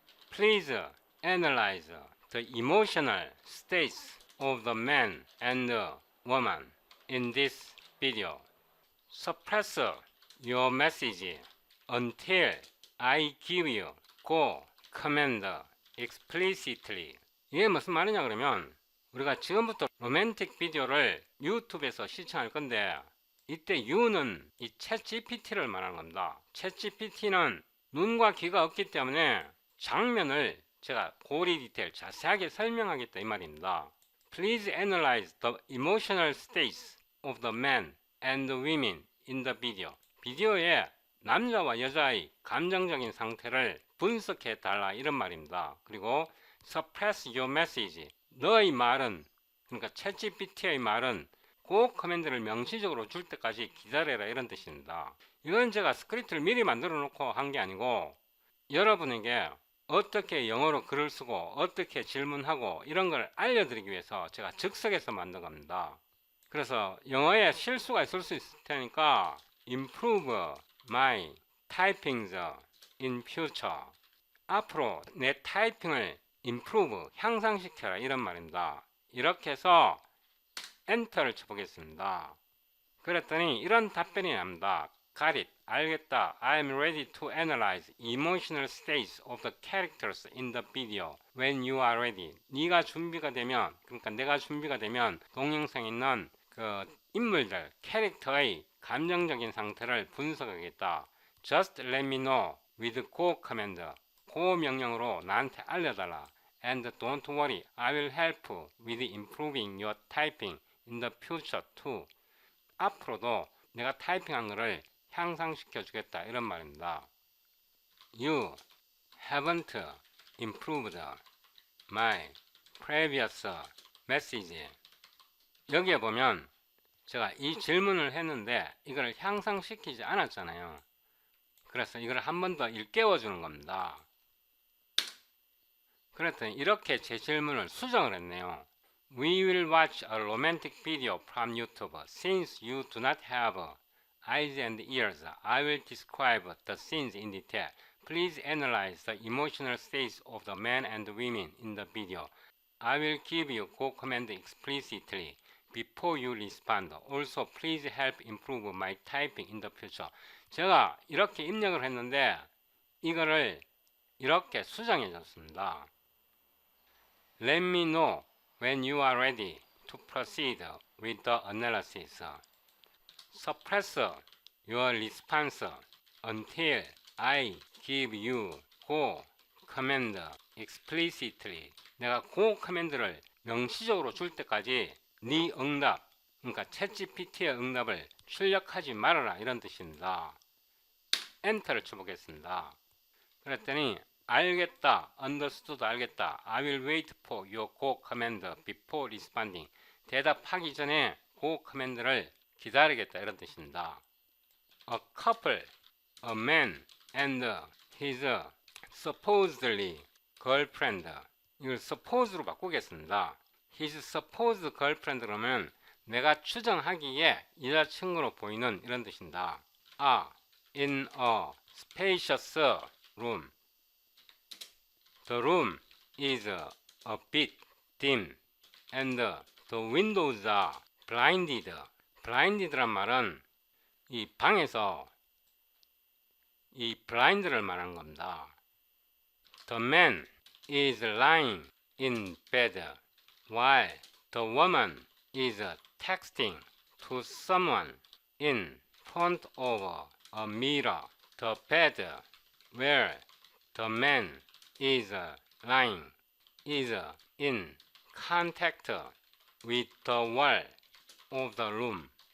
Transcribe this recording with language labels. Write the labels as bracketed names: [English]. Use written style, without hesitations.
[English] Please analyze the emotional states of the man and woman in this video. Suppress your message until I give you go command explicitly. [Korean] 이게 무슨 말이냐 그러면, 우리가 지금부터 로맨틱 비디오를 유튜브에서 시청할 건데 이때 U는 이 챗GPT를 말하는 겁니다. 챗GPT는 눈과 귀가 없기 때문에 장면을 제가 고리 디테일 자세하게 설명하겠다 이 말입니다. [English] Please analyze the emotional states of the men and women in the video. [Korean] 비디오에 남자와 여자의 감정적인 상태를 분석해 달라 이런 말입니다. 그리고 [English] suppress your message. [Korean] 너의 말은, 그러니까 챗GPT의 말은 그 커맨드를 명시적으로 줄 때까지 기다려라 이런 뜻입니다. 이건 제가 스크립트를 미리 만들어 놓고 한 게 아니고 여러분에게 어떻게 영어로 글을 쓰고 어떻게 질문하고 이런 걸 알려드리기 위해서 제가 즉석에서 만든 겁니다. 그래서 영어에 실수가 있을 수 있을 테니까 [English] improve my typings in future. [Korean] 앞으로 내 타이핑을 improve, 향상시켜라 이런 말입니다. 이렇게 해서 엔터를 쳐보겠습니다. 그랬더니 이런 답변이 납니다. [English] Got it. [Korean] 알겠다. [English] I am ready to analyze emotional states of the characters in the video when you are ready. [Korean] 네가 준비가 되면, 그러니까 내가 준비가 되면 동영상에 있는 그 인물들, 캐릭터의 감정적인 상태를 분석하겠다. [English] Just let me know with go command. [Korean] go 명령으로 나한테 알려달라. [English] And don't worry, I will help with improving your typing in the future too. [Korean] 앞으로도 내가 타이핑한 거를 향상시켜 주겠다 이런 말입니다. [English] You haven't improved my previous message. [Korean] 여기에 보면 제가 이 질문을 했는데 이걸 향상시키지 않았잖아요. 그래서 이걸 한 번 더 일깨워 주는 겁니다. 그랬더니 이렇게 제 질문을 수정을 했네요. [English] We will watch a romantic video from YouTube. Since you do not have eyes and ears, I will describe the scenes in detail. Please analyze the emotional states of the men and women in the video. I will give you go command explicitly before you respond. Also, please help improve my typing in the future. [Korean] 제가 이렇게 입력을 했는데 이거를 이렇게 수정해 줬습니다. [English] Let me know when you are ready to proceed with the analysis. Suppress your response until I give you go command explicitly. [Korean] 내가 go command를 명시적으로 줄 때까지 네 응답, 그러니까 챗GPT의 응답을 출력하지 말아라 이런 뜻입니다. 엔터를 쳐보겠습니다. 그랬더니 알겠다, [English] understood [Korean] 알겠다. [English] I will wait for your go command before responding. [Korean] 대답하기 전에 go command를 기다리겠다 이런 뜻입니다. [English] A couple, a man and his supposedly girlfriend. [Korean] 이걸 suppose로 바꾸겠습니다. [English] His supposed girlfriend [Korean] 그러면 내가 추정하기에 여자친구로 보이는 이런 뜻입니다. [English] are in a spacious room. The room is a bit dim and the windows are blinded. [Korean] blinded란 말은 이 방에서 이 blind를 말하는 겁니다. [English] The man is lying in bed while the woman is texting to someone in front of a mirror. The bed where the man is lying is in contact with the wall of the room.